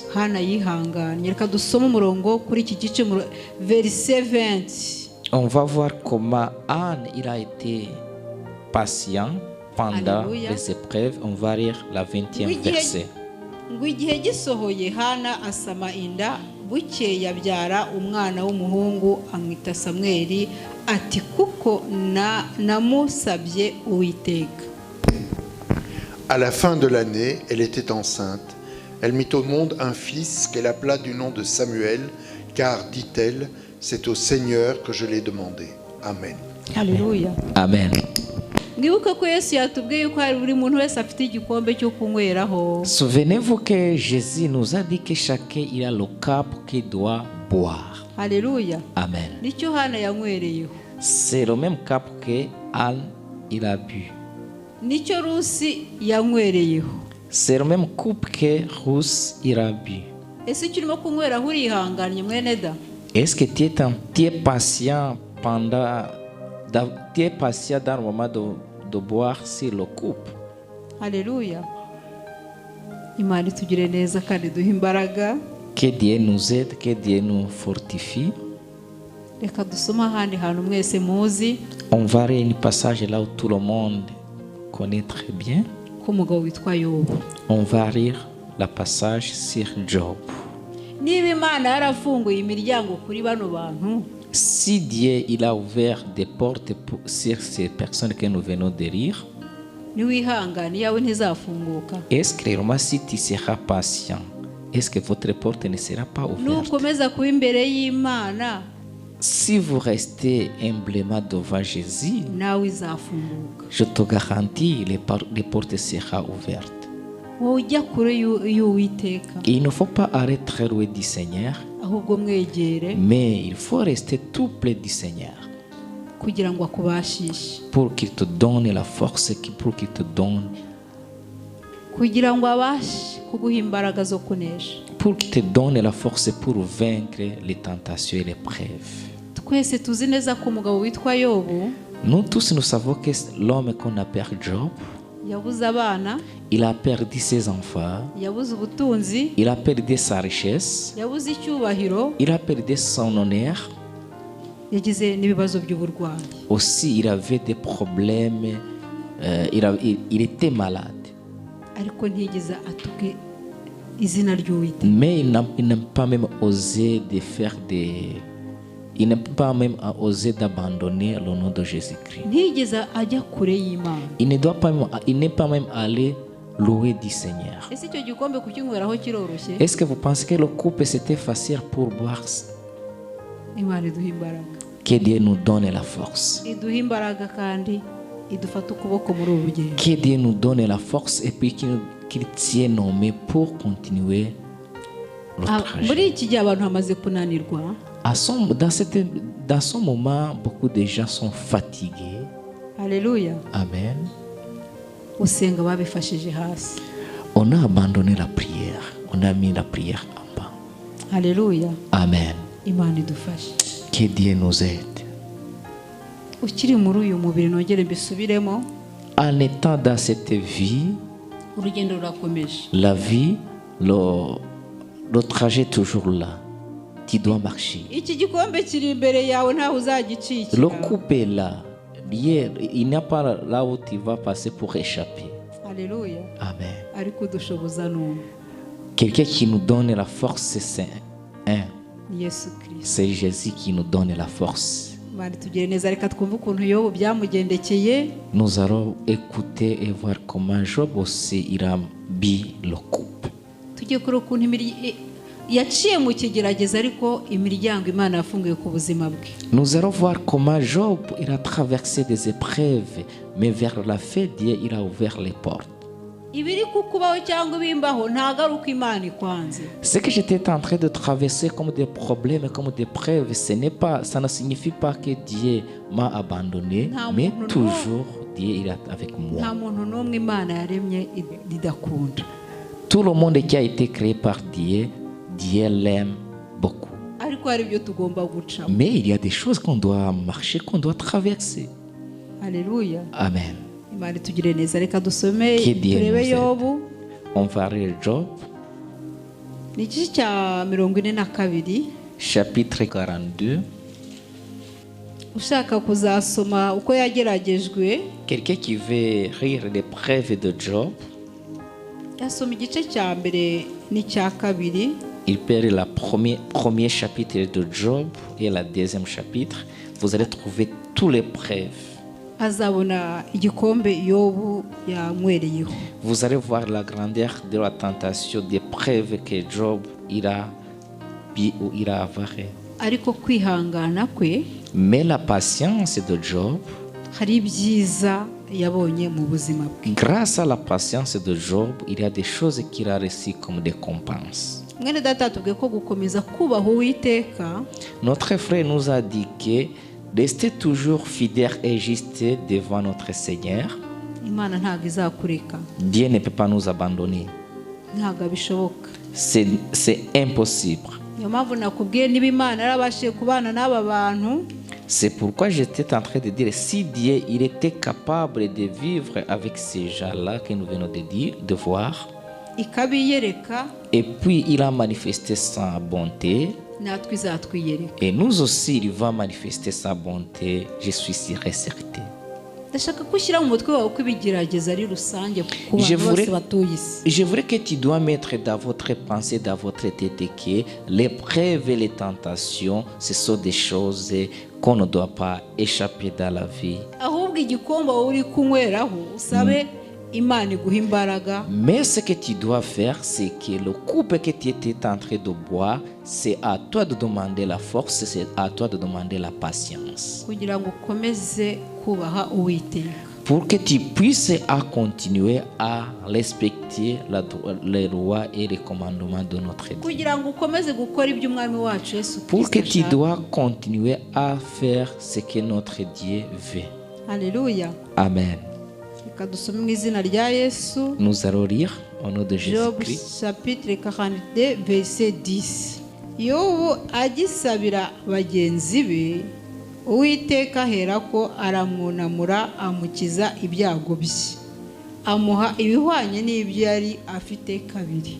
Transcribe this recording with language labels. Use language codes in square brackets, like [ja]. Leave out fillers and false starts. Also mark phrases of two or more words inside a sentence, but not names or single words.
[rw] Hana yihanganye. Reka dusome umurongo kuri iki gice verset 20. [fr] On va voir comment Anne il a été patient pendant Alléluia. les épreuves. On va lire la 20e verset. [rw] Ngo igihe gisohoye Hana asama inda bukeye abyara umwana w'umuhungu amwita Samweli ati kuko namusabye Uwiteka. [fr] À la fin de l'année, elle était enceinte. Elle mit au monde un fils qu'elle appela du nom de Samuel, car, dit-elle, c'est au Seigneur que je l'ai demandé. Amen. Alléluia. Amen. [rw] Mwibuke ko Yesu yatubwiye yuko hari buri muntu wese afite igikombe cyo kunyweraho. [fr] Souvenez-vous que Jésus nous a dit que chacun il a le cap qu'il doit boire. Alléluia. Amen. [rw] Nicyo Hana yanywereyeho. [fr] C'est le même cap que Anne il a bu. [rw] Nicyo Rusi yanywereyeho. [fr] C'est le même coupe que Ruth il a bu. [rw] Ese icyo urimo kunyweraho urihanganye mwene da? [fr] Est-ce que tu es patient tu es patient dans le moment de boire sur le coupe? Alléluia. [rw] Imana itugire neza kandi duhe imbaraga. [fr] Que Dieu nous aide, que Dieu nous fortifie. [rw] Reka dusome ahandi hantu mwese muzi [fr] On va lire un passage là où tout le monde connaît très bien. [rw] ko umugabo witwa Yobu. [fr] On va lire le passage sur Job. [rw] Niba Imana yarafunguye imiryango kuri bano bantu, [fr] Si Dieu il a ouvert des portes sur ces personnes que nous venons de lire, [rw] niwihangane yawe ntizafunguka. [fr] est-ce que vraiment si tu seras patient, est-ce que votre porte ne sera pas ouverte? [rw] Nukomeza kuba imbere y'Imana, [fr] Si vous restez humblement devant Jésus, [rw] nawe izafunguka. [fr] je te garantis, les portes seront ouvertes. [rw] Wowe ujya kure y'Uwiteka, [fr] Et il ne faut pas arrêter très loin du Seigneur, [rw] ahubwo mwegere [fr] mais il faut rester tout près du Seigneur [rw] kugira ngo akubashishe, [fr] pour qu'il te donne la force, pour qu'il te donne, [rw] kugira ngo abashe kuguha imbaraga zo kunesha. [fr] pour qu'il te donne la force pour vaincre les tentations et les preuves. [rw] twese tuzi neza ko umugabo witwa yobu [fr] Nous tous, nous savons que l'homme qu'on appelle Job, [rw] yabuze abana, [fr] il a perdu ses enfants, [rw] yabuze ubutunzi, [fr] il a perdu sa richesse, [rw] yabuze icyubahiro, [fr] il a perdu son honneur. [rw] yagize n'ibibazo by'uburwayi. [fr] Aussi, il avait des problèmes, il était malade. Ariko ntiyigeze atuke izina ry'Uwiteka. Mais il n'a pas même osé de faire des... Il n'a pas même osé d'abandonner le nom de Jésus-Christ. [rw] Ntiyigeze ajya kure y'Imana. [fr] Il n'est pas même allé louer du Seigneur. [rw] Ese icyo gikombe kukinyweraho kiroroshye? [fr] Est-ce que vous pensez que le couple c'était facile pour boire? [rw] Imana iduha imbaraga. [fr] Que Dieu nous donne la force. [rw] Iduha imbaraga kandi idufata ukuboko muri ubu rugendo. [fr] Que Dieu nous donne la force et puis qu'il tienne nos mains pour continuer le [rw] Muri [fr] trajet. [rw] iki gihe abantu bamaze kunanirwa. [fr] Dans ce moment, beaucoup de gens sont fatigués. [rw] Haleluya. Amen. Usenga babifashije hasi. [fr] On a abandonné la prière. On a mis la prière en bas. [rw] Haleluya. Amen. Imana idufashe. [fr] Que Dieu nous aide. [rw] Ukiri muri uyu mubiri nongere mbisubiremo. [fr] En étant dans cette vie, [rw] Urugendo rurakomeje. [fr] la vie, le trajet est toujours là. Tu dois marcher. [rw] Iki gikombe kiri imbere yawe ntaho uzagicikira. [fr] Le couple est là. Il n'y a pas là où tu vas passer pour échapper. [rw] Haleluya. Amen. Ariko udushoboza n'umwe. [fr] Quelqu'un qui nous donne la force, c'est un. [rw] Ni Yesu Kristo. [fr] C'est Jésus qui nous donne la force. [rw] Imana itugire neza, reka twumve ukuntu Yobu byamugendekeye. [fr] Nous allons écouter et voir comment Job aussi il a mis le couple. [rw] Tugiye kureba ukuntu yaciye mu kigerageza ariko imiryango Imana yafunguye ku buzima bwe. [fr] Nous allons voir comment Job il a traversé des épreuves, mais vers la fin, Dieu il a ouvert les portes. [rw] Ibiri kukubaho cyangwa ibimbaho ntagaruka Imana ikwanze. [fr] Ce que j'étais en train de traverser comme des problèmes, comme des preuves, ça ne signifie pas que Dieu m'a abandonné, mais toujours Dieu il est avec moi. [rw] Nta muntu n'umwe Imana yaremye idakunda. [fr] Tout le monde qui a été créé par Dieu, Dieu l'aime beaucoup. [rw] Ariko hari ibyo tugomba gucamo. [fr] Mais il y a des choses qu'on doit marcher, qu'on doit traverser. [rw] Haleluya. Amen. Imana itugire neza, reka dusome [fr] Que Dieu [rw] turebe [fr] nous aide. [rw] Yobu. [fr] On va lire Job, [rw] Ni igice cya 42. [fr] chapitre 42. [rw] Ushaka kuzasoma uko yageragejwe, [fr] Quelqu'un qui veut lire les preuves de Job, [rw] yasoma igice cya mbere n'icya kabiri. [fr] il peut lire le premier chapitre de Job et le deuxième chapitre. Vous allez trouver tous les preuves. [rw] Azabona igikombe Yobu yanywereyeho. [fr] Vous allez voir la grandeur de la tentation, des preuves que Job il a avaré. [rw] Ariko kwihangana kwe [fr] Mais la patience de Job, [rw] hari ibyiza yabonye mu buzima bwe. [fr] grâce à la patience de Job, il y a des choses qu'il a reçues comme des récompenses. [rw] Mwene data tubwiye ko gukomeza kubaha Uwiteka [fr] Notre frère nous a dit que rester toujours fidèle et juste devant notre Seigneur. [rw] Imana ntabwo izakureka, [fr] Dieu ne peut pas nous abandonner. [rw] ntabwo abishoboka. [fr] C'est impossible. [rw] Niyo mpamvu nakubwiye niba Imana yarabashije kubana n'aba bantu, [fr] C'est pourquoi j'étais en train de dire, si Dieu il était capable de vivre avec ces gens-là que nous venons de voir, [rw] ikabiyereka, [fr] et puis il a manifesté sa bonté, [rw] natwe izatwiyereka. [fr] et nous aussi il va manifester sa bonté, je suis sûr et certain. [rw] Ndashaka gushyira mu mutwe wawe ko ibigerageza ari rusange ku bantu bose batuye isi. [fr] Je voudrais que tu dois mettre dans votre pensée, dans votre tête que les preuves et les tentations, ce sont des choses qu'on ne doit pas échapper dans la vie. [rw] Ahubwo igikombe wowe uri kunyweraho usabe Imana iguha imbaraga. [fr] Mais ce que tu dois faire, c'est que le coupe que tu étais en train de boire, c'est à toi de demander la force, c'est à toi de demander la patience. [rw] Kugira ngo ukomeze kubaha Uwiteka. [fr] Pour que tu puisses à continuer à respecter les lois et les commandements de notre Dieu. [rw] Kugira ngo ukomeze gukora ibyo Umwami wacu Yesu [fr] Pour que tu [rw] ashaka. [fr] dois continuer à faire ce que notre Dieu veut. Haleluya. Amen. [rw] reka dusome mu izina rya Yesu. [fr] Nous allons lire au nom de Job Jésus-Christ. chapitre 42 verset 10. [rw] Yobu agisabira bagenzi be, Uwiteka aherako aramwunamura amukiza ibyago bye, amuha ibihwanye n'ibyo yari afite kabiri.